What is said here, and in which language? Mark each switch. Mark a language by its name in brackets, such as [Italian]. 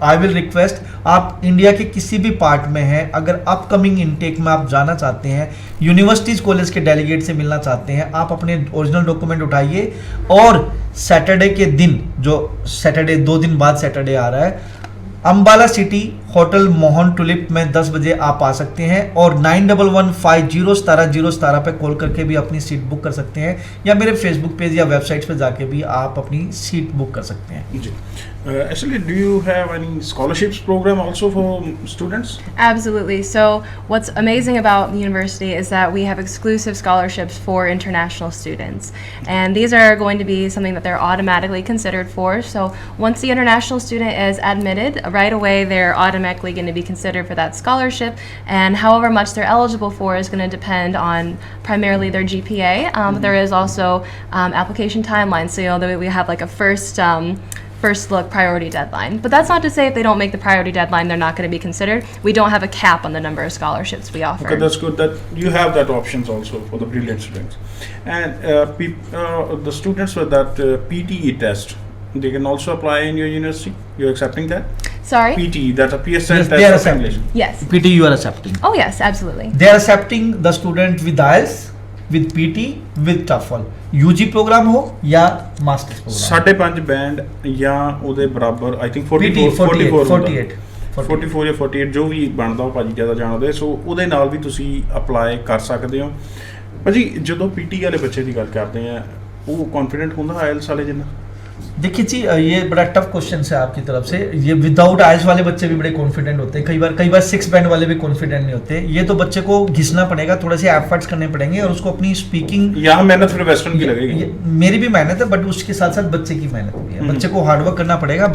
[English] I will request, [Hindi] आप India के किसी भी पार्ट में हैं, अगर अपकमिंग इनटेक में आप जाना चाहते हैं, यूनिवर्सिटीज़ कॉलेज के डेलीगेट से मिलना चाहते हैं, आप अपने ओरिजिनल डॉक्यूमेंट उठाइए और सैटरडे के दिन, जो सैटरडे 2 दिन बाद सैटरडे आ रहा है, Ambala city hotel Mohan tulip में 10 बजे आप आ सकते हैं और 9115070017 पे कॉल करके भी अपनी सीट बुक कर सकते हैं, या मेरे फेसबुक पेज या वेबसाइट पे जाके भी आप अपनी सीट बुक कर सकते हैं। [English] जी, actually, do you have any scholarships program also for students? Absolutely. So what's amazing about the university is that we have exclusive scholarships for international students. And these are going to be something that they're automatically considered for. So once the international student is admitted, right away they're automatically going to be considered for that scholarship. And however much they're eligible for is going to depend on primarily their GPA. But there is also application timelines. So we have like a first look priority deadline. But that's not to say if they don't make the priority deadline, they're not going to be considered. We don't have a cap on the number of scholarships we offer. Okay, that's good that you have that options also for the brilliant students. And the students with that PTE test, they can also apply in your university. You're accepting that? Sorry? PTE, that's a PSN Yes, test they are of English. Yes. PT you are accepting. Oh yes, absolutely. They are accepting the student with IELTS, with PT, with TOEFL. [Hindi] UG programme हो या masters programme. [Punjabi] 5.5 [Hindi] band या [Punjabi] ਉਹਦੇ ਬਰਾਬਰ [English] I think [Punjabi] 44 [English] PT 44 48 [Punjabi] 44 ਜਾਂ 48 ਜੋ ਵੀ ਬਣਦਾ ਉਹ ਭਾਜੀ ਜਿਆਦਾ ਜਾਣਦੇ, ਸੋ ਉਹਦੇ ਨਾਲ ਵੀ ਤੁਸੀਂ ਅਪਲਾਈ ਕਰ ਸਕਦੇ ਹੋ। ਭਾਜੀ ਜਦੋਂ ਪੀਟੀ ਵਾਲੇ ਬੱਚੇ ਦੀ ਗੱਲ ਕਰਦੇ ਆ, ਉਹ ਕੌਨਫੀਡੈਂਟ ਹੁੰਦਾ ਆਇਲਸ वाले जिन्ना? [Hindi] देखिए जी, ये बड़ा टफ क्वेश्चन है आपकी तरफ से। ये विदाउट आइल्स वाले बच्चे भी बड़े कॉन्फिडेंट होते हैं, कई बार 6 बैंड वाले भी कॉन्फिडेंट नहीं होते। ये तो बच्चे को घिसना पड़ेगा, थोड़े से एफर्ट्स करने पड़ेंगे और उसको अपनी स्पीकिंग, यहाँ मेहनत फिर वेस्टर्न की लगेगी। मेरी भी मेहनत है, बट उसके साथ साथ बच्चे की मेहनत भी है। बच्चे को हार्डवर्क करना पड़ेगा।